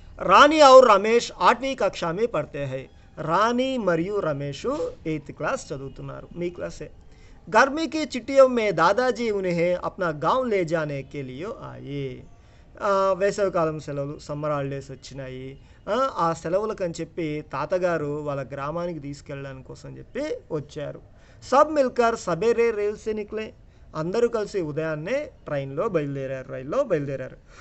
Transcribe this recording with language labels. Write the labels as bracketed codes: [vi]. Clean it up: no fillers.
[hi] రాణి और రమేష్ 8वीं कक्षा में पढ़ते हैं. [te] రాణి మరియు రమేష్ 8th క్లాస్ చదువుతున్నారు. మీ క్లాసే. [hi] गर्मी की छुट्टियों में दादाजी उन्हें अपना गांव ले जाने के लिए आए. [te] వేసవికాలం సెలవులు, సమ్మర్ హాలిడేస్ వచ్చినాయి. ఆ సెలవులకని చెప్పి తాతగారు వాళ్ళ గ్రామానికి తీసుకెళ్ళడానికి కోసం చెప్పి వచ్చారు. [hi] సబ్ మిల్కర్ సబేరే రైల్ సే నిక్లే. [te] అందరూ కలిసి ఉదయాన్నే రైల్లో బయలుదేరారు.